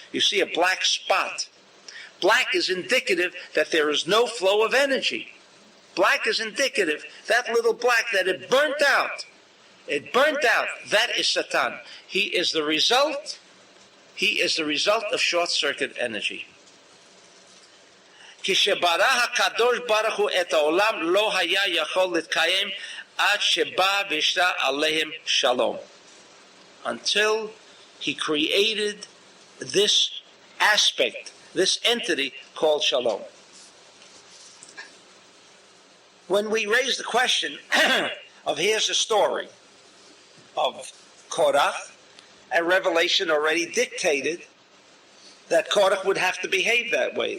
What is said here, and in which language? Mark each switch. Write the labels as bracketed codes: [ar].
[en] You see a black spot. Black is indicative that there is no flow of energy. Black is indicative, that little black, that it burnt out. It burnt out. That is Satan. He is the result of short-circuit energy. [he] כשברא הקדוש ברוך הוא את העולם לא היה יכול להתקיים עד שבא וישרה עליהם שלום. [en] Until he created this aspect, this entity called shalom. When we raise the question of here's the story of Korach, and Revelation already dictated that Korach would have to behave that way.